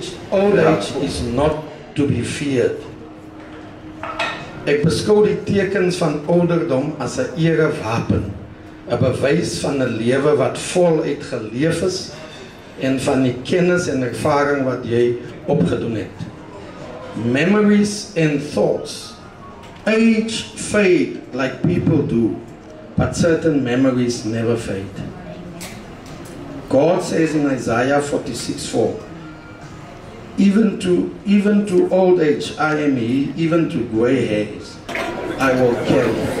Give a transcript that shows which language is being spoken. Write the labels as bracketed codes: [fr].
[en] Old age is not to be feared. [af] Ek beskou die tekens van ouderdom as 'n erewapen, 'n bewys van 'n lewe wat voluit geleef is en van die kennis en ervaring wat jy opgedoen het. [en] Memories and thoughts. Age fade like people do, but certain memories never fade. God says in Isaiah 46:4, even to old age I am he, even to grey hairs I will carry.